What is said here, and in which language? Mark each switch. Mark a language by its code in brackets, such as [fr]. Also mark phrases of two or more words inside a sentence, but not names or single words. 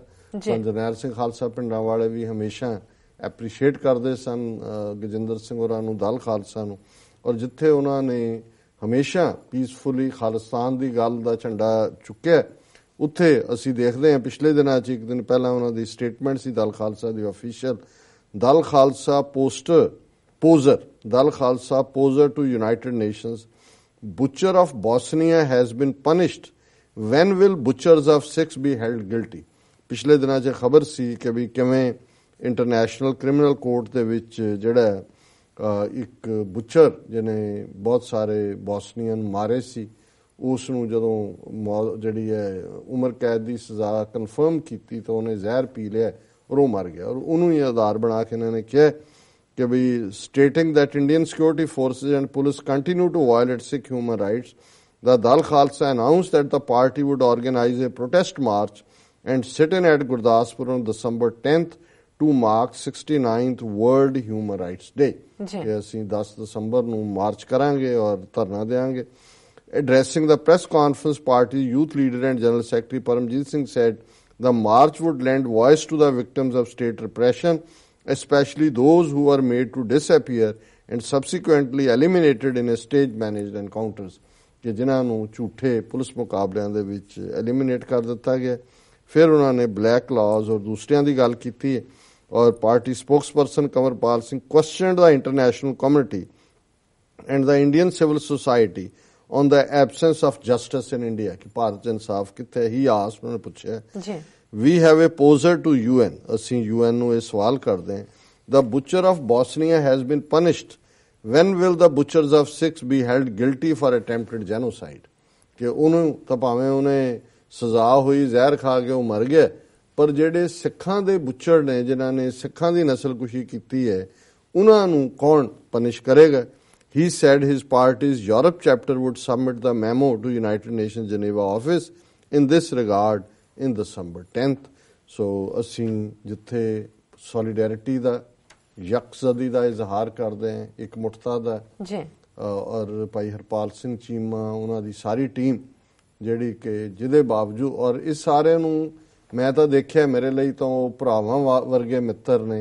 [pa] ਜਰਨੈਲ ਸਿੰਘ ਖਾਲਸਾ ਪਿੰਡਾਂ ਵਾਲੇ ਵੀ ਹਮੇਸ਼ਾ ਐਪਰੀਸ਼ੀਏਟ ਕਰਦੇ ਸਨ ਗਜਿੰਦਰ ਸਿੰਘ ਹੋਰਾਂ ਨੂੰ, ਦਲ ਖਾਲਸਾ ਨੂੰ। ਔਰ ਜਿੱਥੇ ਉਹਨਾਂ ਨੇ ਹਮੇਸ਼ਾ ਪੀਸਫੁਲੀ ਖਾਲਿਸਤਾਨ ਦੀ ਗੱਲ ਦਾ ਝੰਡਾ ਚੁੱਕਿਆ, ਉੱਥੇ ਅਸੀਂ ਦੇਖਦੇ ਹਾਂ ਪਿਛਲੇ ਦਿਨਾਂ 'ਚ ਇੱਕ ਦਿਨ ਪਹਿਲਾਂ ਉਹਨਾਂ ਦੀ ਸਟੇਟਮੈਂਟ ਸੀ ਦਲ ਖਾਲਸਾ ਦੀ ਆਫੀਸ਼ੀਅਲ, [en] Dal Khalsa poser to United Nations. Butcher of Bosnia has been punished. When will butchers of Sikhs be held guilty? [pa] ਪਿਛਲੇ ਦਿਨਾਂ 'ਚ ਖਬਰ ਸੀ ਕਿ ਵੀ ਕਿਵੇਂ ਇੰਟਰਨੈਸ਼ਨਲ ਕ੍ਰਿਮੀਨਲ ਕੋਰਟ ਦੇ ਵਿੱਚ ਜਿਹੜਾ ਇੱਕ ਬੁੱਚਰ ਜਿਹਨੇ ਬਹੁਤ ਸਾਰੇ ਬੋਸਨੀਅਨ ਮਾਰੇ ਸੀ, ਉਸ ਨੂੰ ਜਦੋਂ ਜਿਹੜੀ ਹੈ ਉਮਰ ਕੈਦ ਦੀ ਸਜ਼ਾ ਕਨਫਰਮ ਕੀਤੀ ਤਾਂ ਉਹਨੇ ਜ਼ਹਿਰ ਪੀ ਲਿਆ ਔਰ ਉਹ ਮਰ ਗਿਆ। ਔਰ ਉਹਨੂੰ ਹੀ ਆਧਾਰ ਬਣਾ ਕੇ ਇਹਨਾਂ ਨੇ ਕਿਹਾ ਕਿ ਵੀ [en] stating that Indian security forces and police continue to violate Sikh human rights, the Dal Khalsa announced that the party would organize a protest march and sit-in at Gurdaspur on December 10th to mark 69th World Human Rights Day. [pa] ਕਿ ਅਸੀਂ 10 ਦਸੰਬਰ ਨੂੰ ਮਾਰਚ ਕਰਾਂਗੇ ਔਰ ਧਰਨਾ ਦੇਵਾਂਗੇ। [en] Addressing the press conference, party youth leader and General Secretary Amarjit Singh said the march would lend voice to the victims of state repression, especially those who were made to disappear and subsequently eliminated in a stage-managed encounters, [pa] ਕਿ ਜਿਨ੍ਹਾਂ ਨੂੰ ਝੂਠੇ ਪੁਲਿਸ ਮੁਕਾਬਲਿਆਂ ਦੇ ਵਿੱਚ ਐਲੀਮੀਨੇਟ ਕਰ ਦਿੱਤਾ ਗਿਆ। ਫਿਰ ਉਹਨਾਂ ਨੇ [en] black laws [pa] ਔਰ ਦੂਸਰਿਆਂ ਦੀ ਗੱਲ ਕੀਤੀ ਹੈ ਔਰ [en] party spokesperson Amarpal Singh questioned the international community and the Indian civil society on the absence of justice in India, [pa] ਕਿ ਭਾਰਤ 'ਚ ਇਨਸਾਫ ਕਿੱਥੇ ਹੈ। [en] he has [pa] ਉਹਨਾਂ ਨੇ ਪੁੱਛਿਆ [en] We have a poser to UN. [pa] ਅਸੀਂ UN ਨੂੰ ਇਹ ਸਵਾਲ ਕਰਦੇ ਹਾਂ [en] The butcher of Bosnia has been punished. When will the butchers of Sikhs be held guilty for attempted genocide? [pa] ਕਿ ਉਹਨੂੰ ਤਾਂ ਭਾਵੇਂ ਉਹਨੇ ਸਜ਼ਾ ਹੋਈ, ਜ਼ਹਿਰ ਖਾ ਕੇ ਉਹ ਮਰ ਗਿਆ, ਪਰ ਜਿਹੜੇ ਸਿੱਖਾਂ ਦੇ ਬੁੱਚਰ ਨੇ ਜਿਨ੍ਹਾਂ ਨੇ ਸਿੱਖਾਂ ਦੀ ਨਸਲਕੁਸ਼ੀ ਕੀਤੀ ਹੈ ਉਹਨਾਂ ਨੂੰ ਕੌਣ ਪਨਿਸ਼ ਕਰੇਗਾ? [en] He said his party's Europe chapter would submit the memo to United Nations Geneva office in this regard in December 10th. [pa] So ਅਸੀਂ ਜਿੱਥੇ solidarity ਦਾ ਯਕਜ਼ਦੀ ਦਾ ਇਜ਼ਹਾਰ ਕਰਦੇ ਹਾਂ, ਇੱਕ ਮੁਠਤਾ ਦਾ ਜੀ, ਔਰ ਭਾਈ ਹਰਪਾਲ ਸਿੰਘ ਚੀਮਾ ਉਹਨਾਂ ਦੀ ਸਾਰੀ ਟੀਮ ਜਿਹੜੀ ਕਿ ਜਿਹਦੇ ਬਾਵਜੂਦ ਔਰ ਇਸ ਸਾਰਿਆਂ ਨੂੰ ਮੈਂ ਤਾਂ ਦੇਖਿਆ ਮੇਰੇ ਲਈ ਤਾਂ ਉਹ ਭਰਾਵਾਂ ਵਰਗੇ ਮਿੱਤਰ ਨੇ।